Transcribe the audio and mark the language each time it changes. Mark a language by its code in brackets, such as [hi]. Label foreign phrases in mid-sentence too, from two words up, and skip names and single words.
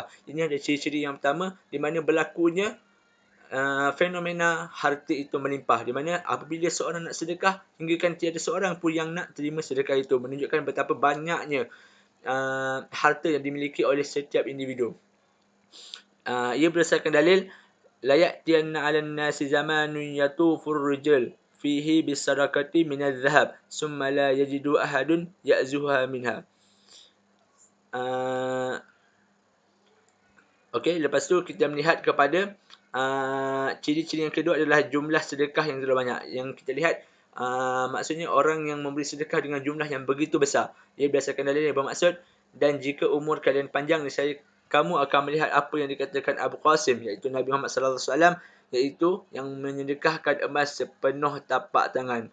[ms] Ini ada ciri-ciri yang pertama di mana berlakunya fenomena harta itu melimpah, di mana apabila seorang nak sedekah hingga kan tiada seorang pun yang nak terima sedekah itu, menunjukkan betapa banyaknya harta yang dimiliki oleh setiap individu. [ar] Ia berdasarkan dalil لا يأتين على الناس زمان يطوف الرجل فيه بالصدقة من الذهب ثم لا يجد أحد يأخذها منها. [ms] Okey, lepas tu kita melihat kepada ciri-ciri yang kedua adalah jumlah sedekah yang terlalu banyak. Yang kita lihat maksudnya orang yang memberi sedekah dengan jumlah yang begitu besar. Ia berdasarkan dalil yang bermaksud, dan jika umur kalian panjang, nescaya kamu akan melihat apa yang dikatakan Abu Qasim, iaitu Nabi Muhammad [ar] صلى الله عليه وسلم, [ms] iaitu yang menyedekahkan emas sepenuh tapak tangan.